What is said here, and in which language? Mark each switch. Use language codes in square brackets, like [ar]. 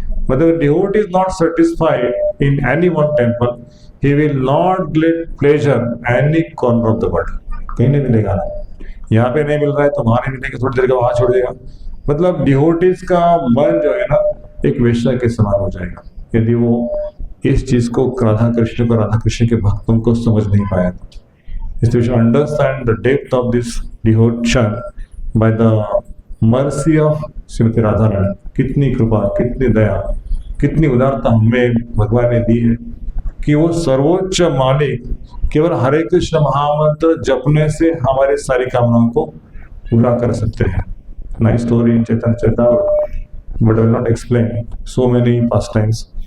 [hi] मतलब [en] devotee is not satisfied in any one temple, he will not get pleasure any corner of the world, [hi] कहीं नहीं मिलेगा ना, यहाँ पे नहीं मिल रहा है तो वहां नहीं मिलेगा, थोड़ी देर का वहां छोड़ देगा। मतलब डिवोटीज का मन जो है ना एक वेश्या के समान हो जाएगा यदि वो इस चीज को राधा कृष्ण के भक्तों को समझ नहीं पाया। [en] इसलिए we should understand the depth of this devotion by the mercy of Shrimati Radha Rani. [hi] कितनी कृपा, कितनी दया, कितनी उदारता हमें भगवान ने दी है कि वो सर्वोच्च मालिक केवल हरे कृष्ण महामंत्र जपने से हमारे सारी कामनाओं को पूरा कर सकते हैं। [en] Nice story in Chaitanya Charitamrita, but I will not explain so many pastimes.